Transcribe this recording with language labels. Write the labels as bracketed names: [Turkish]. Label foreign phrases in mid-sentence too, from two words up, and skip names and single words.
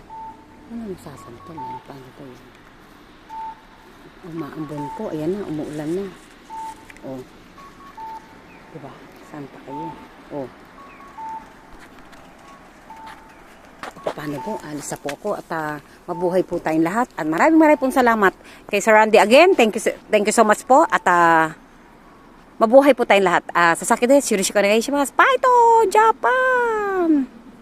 [Filipino] Ano nasasantol eh? Paano ba yun? Umaambon po. Ayan na, umuulan na. Diba? Saan pa kayo? Paano po? Alis na po ako at mabuhay po tayong lahat. At maraming pong salamat kay Sir Randy again. [English] Thank you so much po. [Filipino] At mabuhay po tayong lahat. [Japanese] 佐々木です。よろしくお願いします. [English] Bye to! Japan!